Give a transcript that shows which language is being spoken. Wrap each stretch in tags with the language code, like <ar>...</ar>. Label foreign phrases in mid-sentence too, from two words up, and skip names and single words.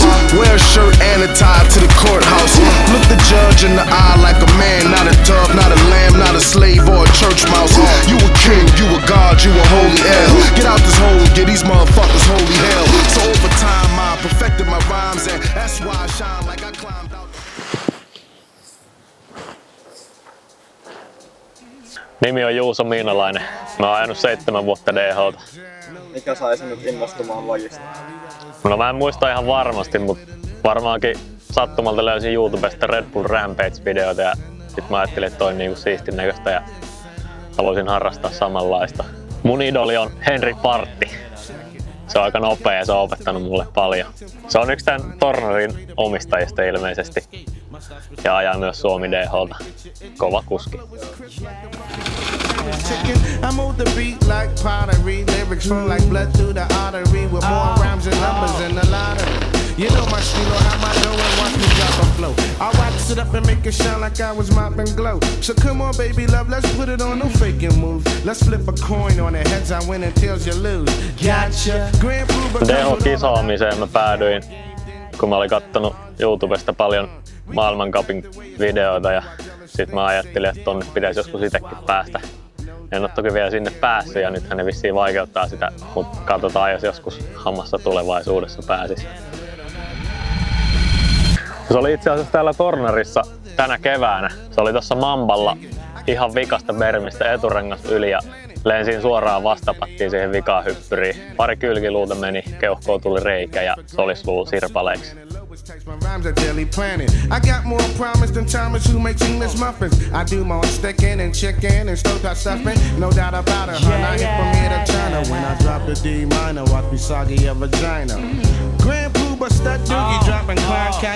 <en>Wear a shirt and a tie to the courthouse. Look the judge in the eye like a man, not a dove, not a lamb, not a slave or a church mouse. You a king, you a god, you a holy hell. Get out this hole, get these motherfuckers holy hell. So over time I perfected my rhymes, and that's why I shine like I climbed out.</en> <fi>Nimi on Juuso Miinalainen. Mä oon ajanut 7 vuotta DH:ta. Mikä sai sinut innostumaan lajista? No mä en muista ihan varmasti, mutta varmaankin sattumalta löysin YouTubesta Red Bull Rampage-videoita ja sit mä ajattelin, että toi on niinku siistin näköistä ja haluaisin harrastaa samanlaista. Mun idoli on Henri Partti. Se on aika nopea ja se on opettanut mulle paljon. Se on yksi tän Tornarin omistajista ilmeisesti ja ajaa myös Suomi DH:ta. Kova kuski.</fi> <en>I move the beat like pottery, lyrics flow like blood through the artery with more rhymes and numbers in the lottery. You know my stilo, how I know and watch me drop a flow. I wax it up and make it shine like I was mopping glow. So come on baby love, let's put it on, no faking moves. Let's flip a coin on it, heads I win and tails you lose. Gotcha. Grand</en> <fi>DH-kisaamiseen mä päädyin, kun mä olin kattonut YouTubesta paljon maailmancupin videoita ja sit mä ajattelin, että tonne pitäisi joskus itekin päästä. En ole toki vielä sinne päässyt ja nythän ne vissiin vaikeuttaa sitä, mutta katsotaan jos joskus hammassa tulevaisuudessa pääsis. Se oli itse asiassa täällä Tornarissa tänä keväänä. Se oli tuossa Mamballa ihan vikasta bermistä eturengas yli ja lensin suoraan vastapattiin siihen vikahyppyriin. Pari kylkiluuta meni, keuhkoon tuli reikä ja solisluu sirpaleiksi.</fi> <en>My rhymes are daily planning. I got more promise than Thomas who makes English muffins. I do more sticking and chicken and stovetop stuffing. No doubt about it, hun. I hit from here to China. When I drop the D minor, watch me soggy a vagina. Grand Pooba stud doogie dropping Klein kite.</en>